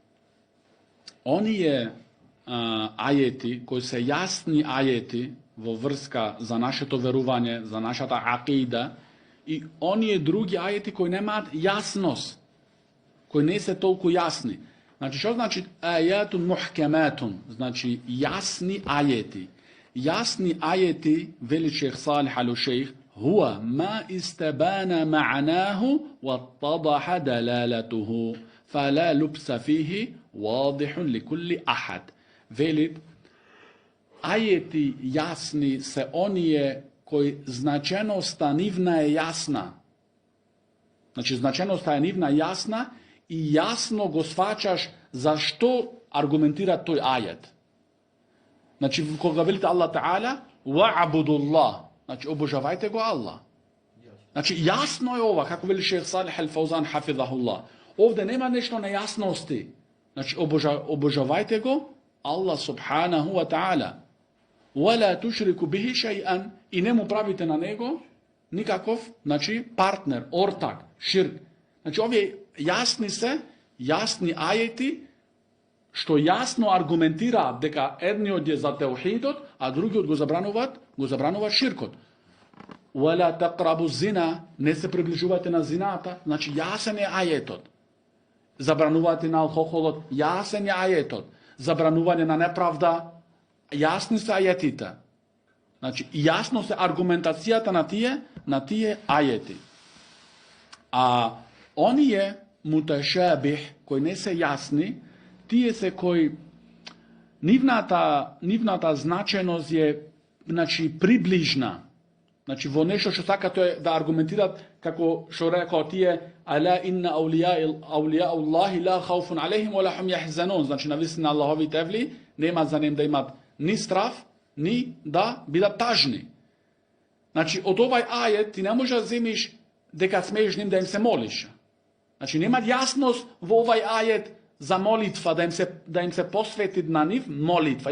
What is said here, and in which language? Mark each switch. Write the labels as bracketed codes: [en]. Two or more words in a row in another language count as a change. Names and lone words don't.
[mk] оние ајети кои се јасни ајети во врска за нашето верување, за нашата акида, и оние други ајети кои немаат јасност, кои не се толку јасни. Значи, што значи [ar] آيات محكمات? [mk] Значи, јасни ајети. Јасни ајети, вели шејх Салих Алушејх, [ar] هو ما استبان معناه واتضحت دلالته فلا لبس فيه واضح لكل أحد. [mk] Вели, ајети јасни се оние кои значеноста нивна е јасна. Значи, значеноста е нивна јасна и јасно го сваќаш зашто аргументира тој ајет. Значи, кога велите Аллах Таala, ва'будуллах, значи, обожавајте го Аллах. Значи, јасно е ова, како вели шејх Салих Ал-Фаузан Хафизахуллах. Овде нема нешто нејасности. Значи, обожавајте го [ar] الله سبحانه وتعالى. وَلَا تُشْرِكُ بِهِ شَيْئًا, [mk] и не му правите на него никаков, значи, партнер, ортак, ширк. Значи, овие јасни ајети, што јасно аргументираат дека едниот е за теохидот, а другиот го забрануваат ширкот. [ar] وَلَا تَقْرَبُوا الزِّنَا, [mk] не се приближувате на зината, значи јасен е ајетот. Забранувате на алкохолот, јасен е ајетот. Забранување на неправда, јасни се ајетите. Значи, јасно се аргументацијата на тие ајети. А оние муташабих, кои не се јасни, тие се кои нивната значеност е, значи, приближна. Значи, во нешто што сакат да аргументират, како што рекоа тие, [ar] ألا إن أولياء الله لا خوف عليهم ولا هم يحزنون. [mk] Значи, навистина Аллахови тевли нема за ним да имат ни страф, ни да бидат тажни. Значи, од овај ајет ти не може да земиш дека смееш ним да им се молиш. Значи, немат јасност во овај ајет за молитва, да им се посвети на нив молитва.